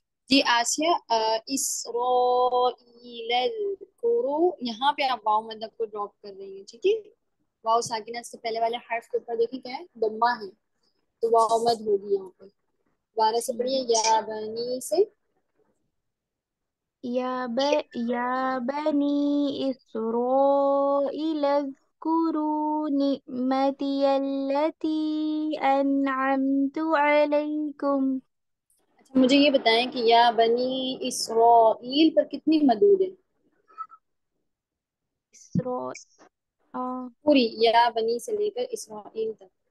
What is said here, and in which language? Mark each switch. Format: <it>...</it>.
<ur>جی آسیہ،</ur> <ar>اسرائیل اذکروا،</ar> <ur>یہاں پہ آپ واو مدب کو ڈراپ کر رہی ہیں. ٹھیک ہے. واو ساکنہ سے پہلے والے حرف کے اوپر دیکھیں کیا ہے، ضمہ ہے، تو واو مد ہوگی یہاں پہ. دوبارہ سے ٹھیک. پڑھیے</ur> <ar>یا بنی</ar> <ur>سے.</ur> <ar>يا بني إسرائيل اذكروا نعمتي التي أنعمت عليكم.</ar> <ur>اچھا مجھے یہ بتائیں کہ</ur> <ar>یا بنی اسرائیل</ar> <ur>پر کتنی مدود ہے؟</ur> <ar>إسراء</ar> <ur>پوری یا بنی سے لے کر اسرائیل تک.</ur>